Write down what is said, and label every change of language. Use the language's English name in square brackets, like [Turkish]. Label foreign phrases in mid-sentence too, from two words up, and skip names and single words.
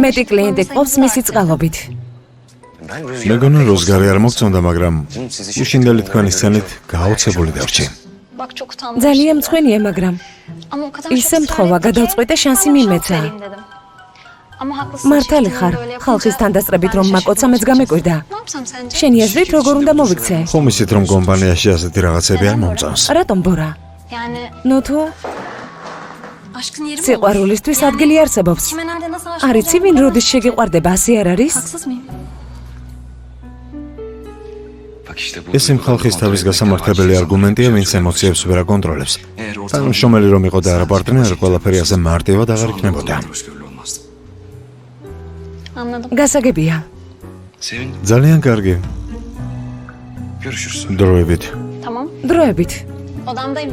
[Georgian] მეტი კლიენტი ყოფს მისი წყალობით. [Turkish] Ben [Georgian] მეგონა როზგარი არ მოგწონდა, მაგრამ უშინდელი თქვენი სცენით გაოცებული დარჩი. [Turkish] Bak çok utandım. [Georgian] ძალიან მწვენია, მაგრამ [Turkish] Ama o kadar [Georgian] ისე [Turkish] çok [Georgian] მთხოვა, [Turkish] ısrar etti ki, [Georgian] გადავწყვიტე შანსი [Turkish] ben [Georgian] მიმეცა. [Turkish] şans vereyim dedim. Ama haklısın. [Georgian] მართალი [Turkish] çiftliğinde [Georgian] ხარ, [Turkish] böyle yapınca [Georgian] ხალხის თანდასწრებით [Turkish] ben [Georgian] რომ [Turkish] de [Georgian] მაკოცა მეც [Turkish] şaşırdım [Georgian] გამეკვირდა. [Turkish] açıkçası. Ne yapsam sence? [Georgian] შენი აზრით როგორ უნდა მოვიქცე? ხომ ისეთ რომ კომპანიაში ასეთი რაღაცები არ მომწონს. რატომ ბორა? [Turkish] Yani [Georgian] ნუ თუ [Turkish] aşkın yeri mi olur? [Georgian] სიყვარულისთვის ადგილი არსებობს. [Turkish] Kime nerede nasıl aşık [Georgian] არ იცი ვინ როდის შეგიყვარდება, ასე არ არის? [Turkish] Haksız mıyım? Bak işte bu. [Georgian] ეს იმ ხალხის თავის გასამართებელი არგუმენტია, ვინც ემოციებს ვერ აკონტროლებს. თანამშრომელი რომ იყო და არა პარტნიორი, ყველაფერი ასე მარტივად აღარ იქნებოდა. [Turkish] olmazdı. Anladım. [Georgian] გასაგებია. [Turkish] Sevindim. [Georgian] ძალიან კარგი. [Turkish] Görüşürüz. [Georgian] დროებით. [Turkish] Tamam. [Georgian] დროებით. [Turkish] Odamdayım.